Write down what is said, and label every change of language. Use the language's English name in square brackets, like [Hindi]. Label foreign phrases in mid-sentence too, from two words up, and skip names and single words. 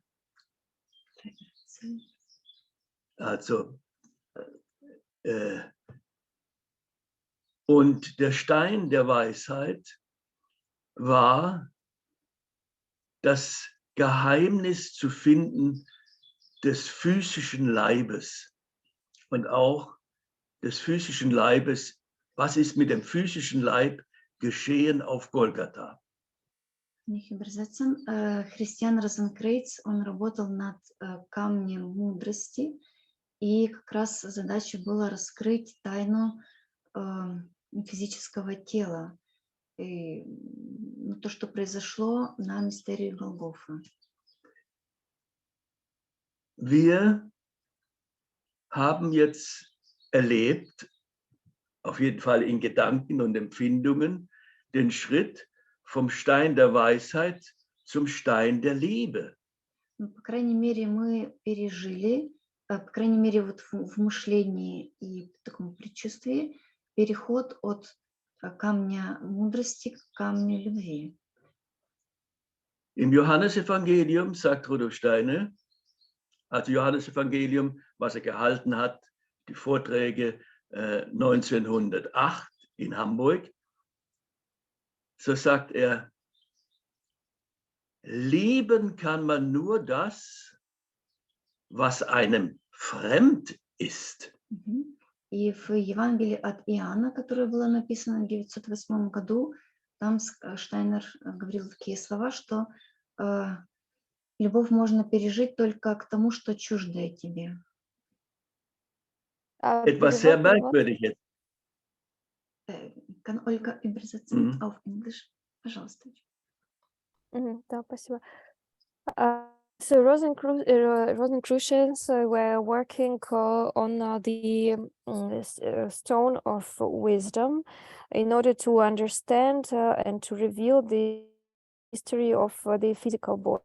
[German] Also, und der Stein der Weisheit war das Geheimnis zu finden des physischen Leibes und auch des physischen Leibes. Was ist mit dem physischen Leib geschehen auf Golgatha? [Russian] Христиан Розенкрейц, он работал над камнем мудрости, и как раз задача была раскрыть тайну физического тела, и то, что произошло на мистерии Голгофы. [German] Wir haben jetzt erlebt, auf jeden Fall in Gedanken und Empfindungen, den Schritt vom Stein der Weisheit zum Stein der Liebe. [Russian] По крайней мере, мы пережили, по крайней мере, вот в мышлении и в таком предчувствии переход от камня мудрости к камню любви. [German] Im Johannesevangelium sagt Rudolf Steiner, also Johannesevangelium, was er gehalten hat, die Vorträge 1908 in Hamburg, so sagt er, lieben kann man nur das, was einem fremd ist. [Russian] И в Евангелии от Иоанна, которое было написано в 1908 году, там Штайнер говорил такие слова, что любовь можно пережить только к тому, что чуждое тебе. [German] Etwas sehr merkwürdiges. Kann Olga übersetzen auf Englisch? [Russian] Пожалуйста. Да, спасибо. [English] So Rosicrucians were working on the stone of wisdom in order to understand and to reveal the history of the physical body.